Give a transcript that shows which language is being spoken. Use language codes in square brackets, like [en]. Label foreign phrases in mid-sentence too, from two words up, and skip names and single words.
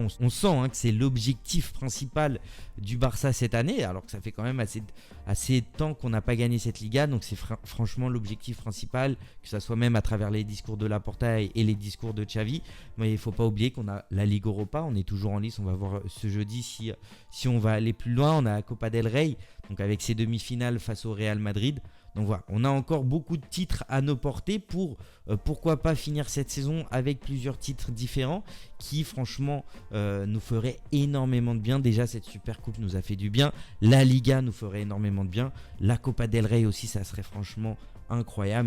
[fr] On sent que c'est l'objectif principal du Barça cette année, alors que ça fait quand même assez de temps qu'on n'a pas gagné cette Liga. Donc c'est franchement l'objectif principal, que ça soit même à travers les discours de Laporta et les discours de Xavi. Mais il ne faut pas oublier qu'on a la Ligue Europa, on est toujours en lice. On va voir ce jeudi si on va aller plus loin. On a la Copa del Rey, donc avec ses demi-finales face au Real Madrid. Donc voilà, on a encore beaucoup de titres à nos portées pour pourquoi pas finir cette saison avec plusieurs titres différents qui franchement nous feraient énormément de bien. Déjà cette Super Coupe nous a fait du bien, la Liga nous ferait énormément de bien, la Copa del Rey aussi, ça serait franchement incroyable.